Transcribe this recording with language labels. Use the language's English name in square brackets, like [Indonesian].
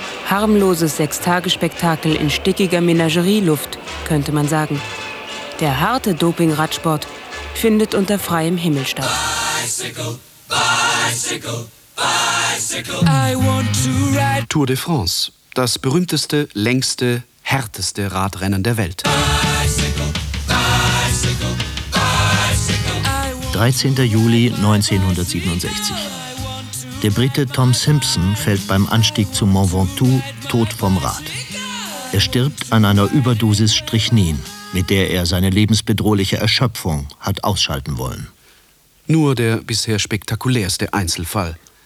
[German] Harmloses 6-Tage-Spektakel in stickiger Menagerieluft, könnte man sagen. Der harte Doping-Radsport findet unter freiem Himmel statt. [English] Bicycle, bicycle, bicycle. bicycle. I want to ride. [German] Tour de France, das berühmteste, längste, härteste Radrennen der Welt. [English] Bicycle, bicycle, bicycle. [German] 13. Juli 1967. Der Brite Tom Simpson fällt beim Anstieg zum Mont Ventoux tot vom Rad. Er stirbt an einer Überdosis Strychnin, mit der er seine lebensbedrohliche Erschöpfung hat ausschalten wollen. Nur der bisher spektakulärste Einzelfall.